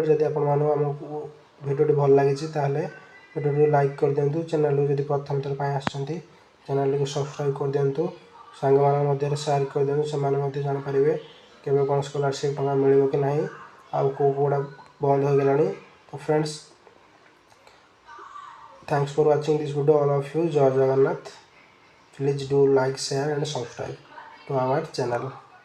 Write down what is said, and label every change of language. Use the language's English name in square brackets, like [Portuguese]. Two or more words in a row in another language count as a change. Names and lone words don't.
[Odia] ଯଦି ଆପଣମାନଙ୍କୁ ଆମକୁ ଭିଡ଼ିଓଟି ଭଲ ଲାଗିଛି ତାହେଲେ ଭିଡ଼ିଓଟି ଲାଇକ୍ କରିଦିଅନ୍ତୁ। ଚ୍ୟାନେଲକୁ ଯଦି ପ୍ରଥମ ଥର ପାଇଁ ଆସିଛନ୍ତି ଚ୍ୟାନେଲକୁ ସବସ୍କ୍ରାଇବ୍ କରିଦିଅନ୍ତୁ। ସାଙ୍ଗମାନଙ୍କ ମଧ୍ୟରେ ସେୟାର କରିଦିଅନ୍ତୁ, ସେମାନେ ମଧ୍ୟ ଜାଣିପାରିବେ କେବେ କ'ଣ ସ୍କଲାରସିପ୍ ଟଙ୍କା ମିଳିବ କି ନାହିଁ, ଆଉ କେଉଁଗୁଡ଼ା ବନ୍ଦ ହୋଇଗଲାଣି। [English] ତ ଫ୍ରେଣ୍ଡସ୍ thanks for watching this video all of you. Jai Jagannath. Please do like, share and subscribe to our channel.